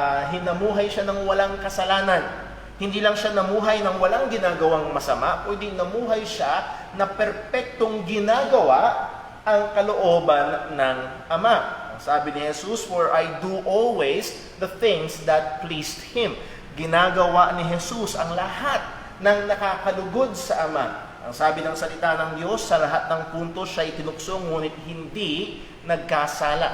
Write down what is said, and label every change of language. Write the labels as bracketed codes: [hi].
[tl] Hinamuhay siya ng walang kasalanan. Hindi lang siya namuhay ng walang ginagawang masama, kundi namuhay siya na perpektong ginagawa ang kalooban ng Ama. Sabi ni Jesus, [en] for I do always the things that pleased Him. [tl] Ginagawa ni Jesus ang lahat ng nakakalugod sa Ama. Ang sabi ng salita ng Diyos, sa lahat ng punto siya'y tinukso, ngunit hindi nagkasala.